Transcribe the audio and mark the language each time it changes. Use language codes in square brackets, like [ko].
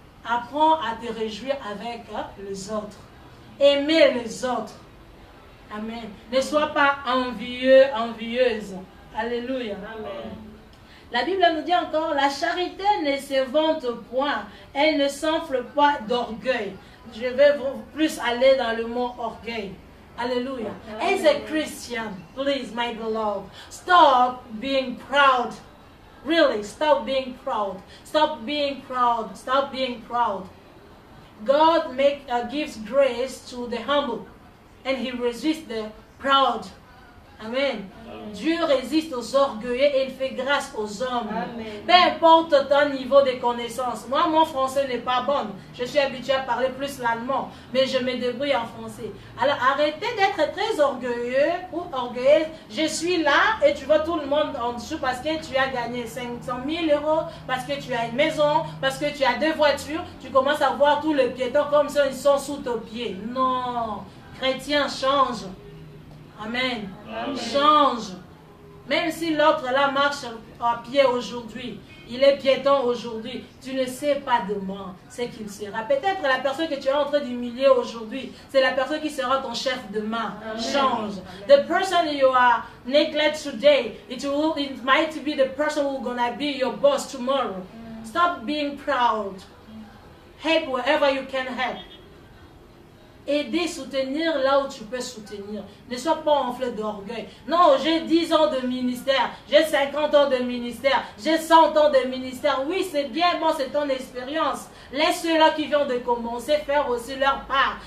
[fr] Apprends à te réjouir avec les autres. Aimer les autres. Amen. Ne sois pas envieux, envieuse. Alléluia. Amen. La Bible nous dit encore, la charité ne se vante point, elle ne s'enfle pas d'orgueil. Je vais plus aller dans le mot orgueil. Alléluia. [en] As a Christian, please, my beloved, stop being proud. Really, stop being proud. Stop being proud. Stop being proud. God gives grace to the humble, and He resists the proud. Amen. Amen. [fr] Dieu résiste aux orgueilleux et il fait grâce aux hommes. Amen. Peu importe ton niveau de connaissance. Moi, mon français n'est pas bon. Je suis habituée à parler plus l'allemand, mais je me débrouille en français. Alors, arrêtez d'être très orgueilleux ou orgueilleuse. Je suis là et tu vois tout le monde en dessous parce que tu as gagné 500 000 €, parce que tu as une maison, parce que tu as 2 voitures. Tu commences à voir tous les piétons comme ça, ils sont sous tes pieds. Non. Chrétien, change. Amen. Amen. Change. Même si l'autre là marche à pied aujourd'hui, il est piéton aujourd'hui, tu ne sais pas demain ce qu'il sera. Peut-être la personne que tu es en train d'humilier aujourd'hui, c'est la personne qui sera ton chef demain. Amen. Change. [en] The person you are neglect today, it might be the person who's gonna be your boss tomorrow. Stop being proud. Help wherever you can help. [fr] Aider, soutenir là où tu peux soutenir. Ne sois pas enflé d'orgueil. Non, j'ai 10 ans de ministère, j'ai 50 ans de ministère, j'ai 100 ans de ministère. Oui, c'est bien, bon, c'est ton expérience. Laisse ceux-là qui viennent de commencer faire aussi leur part.